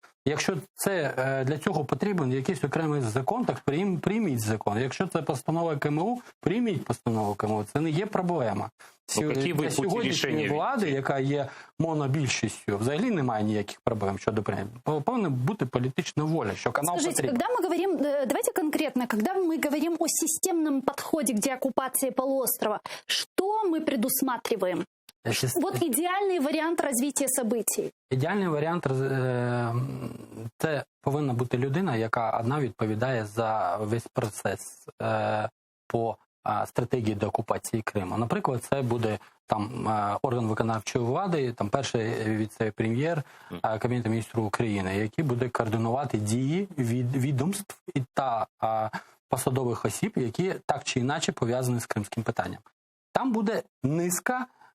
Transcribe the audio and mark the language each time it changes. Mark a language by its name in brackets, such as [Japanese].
[Ukrainian] Якщо це для цього потрібен якийсь окремий закон, так прийміть закон. Якщо це постанова КМУ, прийміть постанову КМУ. Це не є проблема. Для сьогоднішньої влади, яка є монобільшістю, взагалі немає ніяких проблем щодо прийняття. Повинна бути політична воля, що канал [Russian] Скажите, [Ukrainian] потрібен. [Russian] когда мы говорим, давайте конкретно, когда мы говорим о системном подходе к деоккупации полуострова, что мы предусматриваем? Вот идеальный [Ukrainian] варіант розвитку [Russian] событий. [Ukrainian] Ідеальний варіант – це повинна бути людина, яка одна відповідає за весь процес по стратегії деокупації Криму. Наприклад, це буде там орган виконавчої влади, там перший віце-прем'єр Кабінету міністрів України, який буде координувати дії відомств і посадових осіб, які так чи інакше пов'язані з кримським питанням. Там буде низка